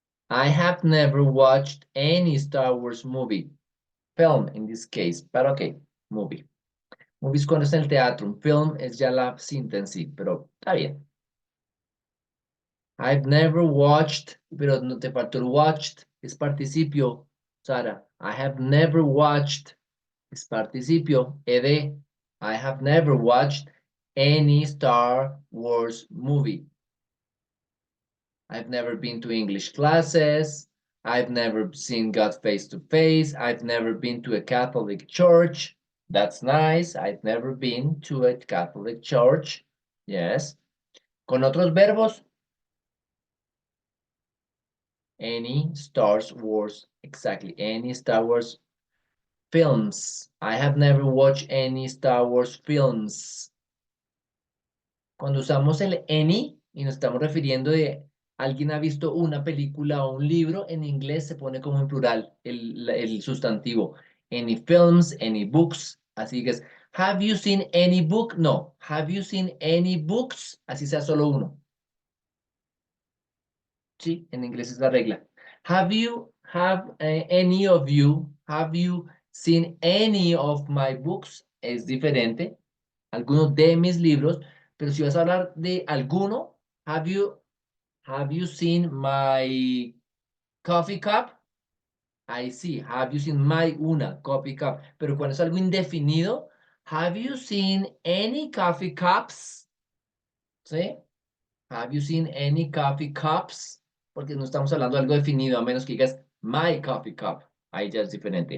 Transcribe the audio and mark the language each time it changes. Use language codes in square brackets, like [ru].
[en] I have never watched any Star Wars movie. Film, in this case, but okay, movie. [es] Movies cuando es en el teatro, un film es ya la cinta en sí, pero está bien. [en] I've never watched, [es] pero no te faltó el watched, es participio, Sara. [en] I have never watched, [es] es participio, [en] ed. I have never watched any Star Wars movie. I've never been to English classes. I've never seen God face to face. I've never been to a Catholic church. That's nice. I've never been to a Catholic church. [es] Yes. Con otros verbos. [en] Any Star Wars. Exactly. Any Star Wars films. I have never watched any Star Wars films. [es] Cuando usamos el any y nos estamos refiriendo de alguien ha visto una película o un libro, en inglés se pone como en plural el sustantivo. [en] Any films, any books. [es] Así que es, [en] have you seen any book? No. Have you seen any books? [es] Así sea solo uno. Sí, en inglés es la regla. [en] Any of you, have you seen any of my books? [es] Es diferente. Algunos de mis libros, pero si vas a hablar de alguno, [en] have you seen my coffee cup? I see. Have you seen my una coffee cup? [es] Pero cuando es algo indefinido, [en] have you seen any coffee cups? ¿Sí? Have you seen any coffee cups? [es] Porque no estamos hablando de algo definido, a menos que digas [en] my coffee cup. [es] Ahí ya es diferente.